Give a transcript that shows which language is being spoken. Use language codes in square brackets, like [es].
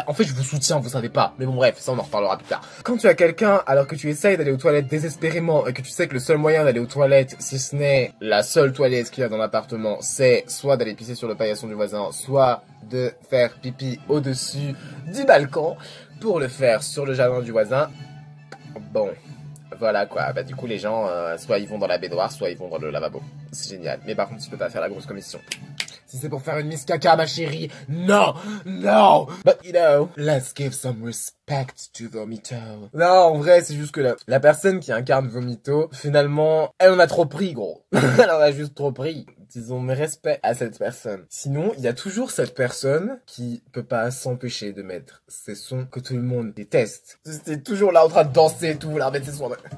[fr] En fait je vous soutiens, vous savez pas, mais bon bref, ça on en reparlera plus tard. Quand tu as quelqu'un alors que tu essayes d'aller aux toilettes désespérément et que tu sais que le seul moyen d'aller aux toilettes, si ce n'est la seule toilette qu'il y a dans l'appartement, c'est soit d'aller pisser sur le paillasson du voisin, soit de faire pipi au-dessus du balcon pour le faire sur le jardin du voisin. Bon, voilà quoi, bah du coup les gens, soit ils vont dans la baignoire, soit ils vont dans le lavabo. C'est génial, mais par contre tu peux pas faire la grosse commission. Si c'est pour faire une miss caca ma chérie, non, non. [en] But you know, let's give some respect to Vomito. [fr] Non, en vrai c'est juste que la personne qui incarne Vomito, finalement, elle en a trop pris gros. Elle en a juste trop pris. Disons mes respects à cette personne. Sinon, il y a toujours cette personne qui peut pas s'empêcher de mettre ces sons que tout le monde déteste. C'est toujours là en train de danser et tout, là, mettre ses sons.